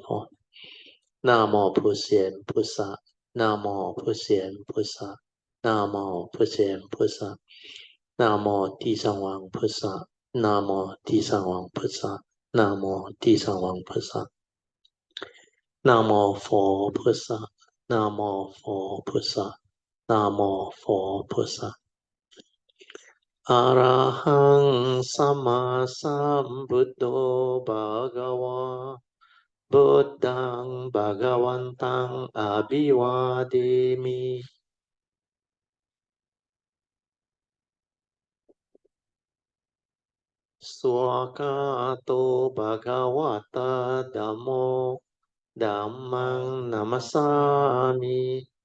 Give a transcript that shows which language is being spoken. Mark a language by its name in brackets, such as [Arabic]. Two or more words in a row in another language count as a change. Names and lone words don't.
[Chinese] 佛。Namo 普贤菩萨。Namo 普贤菩萨。Namo 普贤菩萨。Namo 地藏王菩萨。Namo 地藏王菩萨。Namo 地藏王菩萨。Namo 佛菩萨。Namo 佛菩萨。Namo 佛菩萨。 [Pali] Arahang Sama Sambuddho Bhagava Buddhang Bhagavantang Abhivademi. Swakato Bhagavata Dhammo Dhammang Namasami.